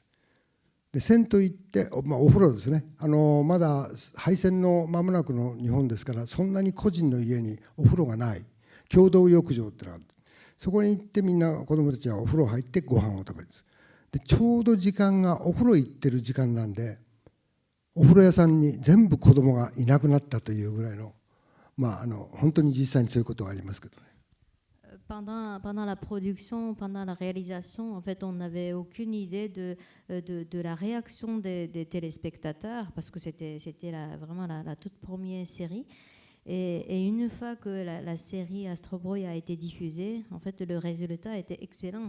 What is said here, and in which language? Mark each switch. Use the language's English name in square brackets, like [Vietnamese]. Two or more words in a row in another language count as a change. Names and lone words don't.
[Japanese] で銭湯行って、お風呂ですね。まだ廃線の間もなくの日本ですから、そんなに個人の家にお風呂がない共同浴場ってのがある。そこに行ってみんな子どもたちはお風呂入ってご飯を食べるんです。でちょうど時間がお風呂行ってる時間なんで、お風呂屋さんに全部子どもがいなくなったというぐらいの、本当に実際にそういうことがありますけどね。 [French] Pendant la production, pendant la réalisation, en fait, on n'avait aucune idée de la réaction des téléspectateurs, parce que c'était vraiment la toute première série. Et une fois que la série Astro Boy a été diffusée, en fait, le résultat était excellent.